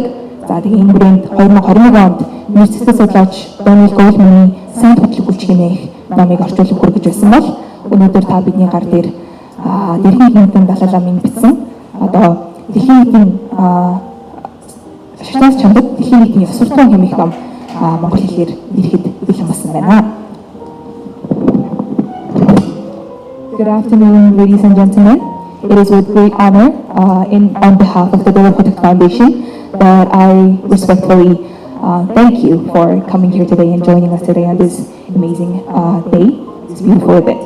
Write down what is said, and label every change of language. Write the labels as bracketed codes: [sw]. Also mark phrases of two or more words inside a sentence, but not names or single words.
[mn] За тэгээ энэ хүрээнд 2021 онд нийт сэтгэл судлаач Дональд Гоулманы сайн хөтлөх хүч хэмээх номыг орчуулах хүргэж байсан бол өнөөдөр та бидний гар дээр Дэлхий нийтийн далай ламын бичсэн одоо Дэлхий нийтийн Шашнаас чанадад Дэлхий нийтийн суртахуун хэмээх ном монгол хэлээр ирэхэд бэлэн болсон байна. [en] Good afternoon, ladies and gentlemen. It is with great honor on behalf of the Дэлхий Foundation that I respectfully thank you for coming here today and joining us today on this amazing day, this beautiful event.